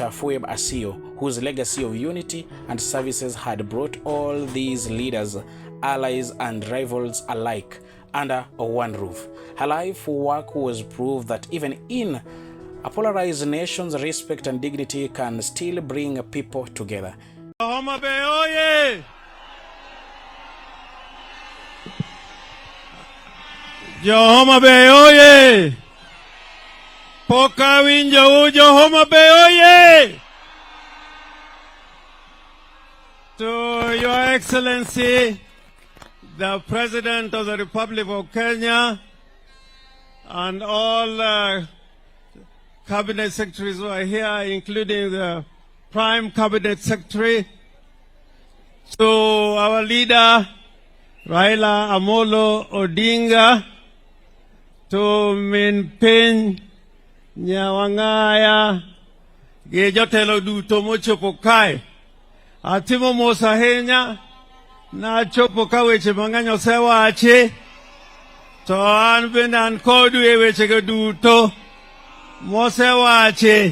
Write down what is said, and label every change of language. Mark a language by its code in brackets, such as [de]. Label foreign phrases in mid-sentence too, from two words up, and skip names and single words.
[en] Asiyo, whose legacy of unity and services had brought all these leaders, allies and rivals alike under one roof. Her life work was proof that even in a polarized nations, respect and dignity can still bring people together. [luo] Homa Bay, oye! Homa Bay, oye! Poka winja ujo Homa Bay, oye! [en] To Your Excellency, the President of the Republic of Kenya, and all Cabinet Secretaries who are here, including the Prime Cabinet Secretary, to our leader, [luo] Raila Amolo Odinga, to Min Piny Nyawangaya, Gejotelo duto mochopo kae, atimo mos ahinya, na chopo ka weche mang'eny osewachi, to an bende an kodu e wechego duto mosewachi.